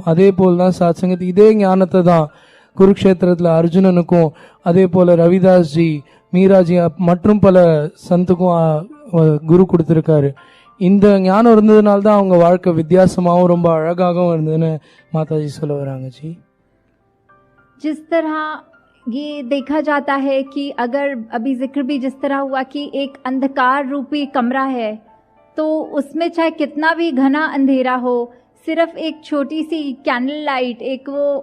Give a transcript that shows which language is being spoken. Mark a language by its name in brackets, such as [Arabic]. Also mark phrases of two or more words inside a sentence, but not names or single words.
[Tamil] அதே போல் தான் சாட்சங்கத் இதே ஞானத்தை தான் குருக்ஷேத்திரத்தில் அர்ஜுனனுக்கும், அதே போல ரவிதாஸ்ஜி, மீராஜி மற்றும் பல சந்துக்கும் குரு கொடுத்துருக்காரு. இந்த ஞானம் இருந்ததுனால தான் அவங்க வாழ்க்கை வித்தியாசமாகவும் ரொம்ப அழகாகவும் இருந்ததுன்னு மாதாஜி சொல்ல வராங்க जी। [Hindi] जिस तरह ये देखा जाता है कि अगर अभी जिक्र भी जिस तरह हुआ कि एक अंधकार रूपी कमरा है, तो उसमें चाहे कितना भी घना अंधेरा हो, सिर्फ एक छोटी सी [English] candle light, [Hindi] एक वो